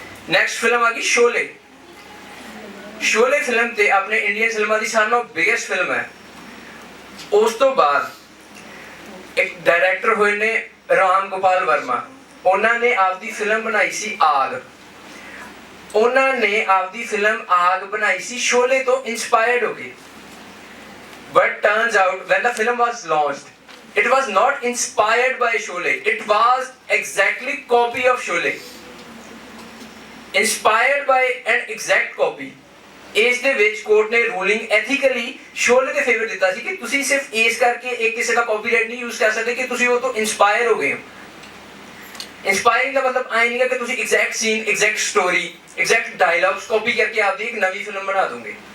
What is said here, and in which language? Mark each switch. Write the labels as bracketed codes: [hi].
[pa] Next film ਆ ਗਈ Sholay. Sholay film ਤੇ ਆਪਣੇ ਇੰਡੀਅਨ ਫਿਲਮਾਂ ਦੀ ਸਾਰਿਆਂ ਨਾਲੋਂ ਬਿਗੇਸਟ ਫਿਲਮ ਹੈ। ਉਸ ਤੋਂ ਬਾਅਦ ਇੱਕ ਡਾਇਰੈਕਟਰ ਹੋਏ ਨੇ ਰਾਮ ਗੋਪਾਲ ਵਰਮਾ, ਉਹਨਾਂ ਨੇ ਆਪਦੀ ਫਿਲਮ ਬਣਾਈ ਸੀ ਆਗ। ਉਹਨਾਂ ਨੇ ਆਪਦੀ ਫਿਲਮ ਆਗ ਬਣਾਈ ਸੀ ਸ਼ੋਲੇ ਤੋਂ ਇਨਸਪਾਇਰਡ ਹੋ ਕੇ। [en] But turns out when the film was launched it was not inspired by Sholay, it was exactly copy of Sholay, inspired by an exact copy। [pa] ਇਸ ਦੇ ਵਿੱਚ ਕੋਰਟ ਨੇ ਰੂਲਿੰਗ ਐਥੀਕਲੀ ਸ਼ੋਲੇ ਦੇ ਫੇਵਰ ਦਿੱਤਾ ਸੀ ਕਿ ਤੁਸੀਂ ਸਿਰਫ ਇਸ ਕਰਕੇ ਇੱਕ ਕਿਸੇ ਦਾ ਕਾਪੀਰਾਈਟ ਨਹੀਂ ਯੂਜ਼ ਕਰ ਸਕਦੇ ਕਿ ਤੁਸੀਂ ਉਹ ਤੋਂ ਇਨਸਪਾਇਰ ਹੋ ਗਏ ਹੋ। ਇੰਸਪਾਇਰਿੰਗ ਦਾ ਮਤਲਬ ਆਏ ਨਹੀਂ ਕਿ ਤੁਸੀਂ exact scene, exact story, exact dialogues copy ਕਰਕੇ ਆਪਦੀ ਇੱਕ ਨਵੀਂ ਫਿਲਮ ਬਣਾ ਦੋਗੇ।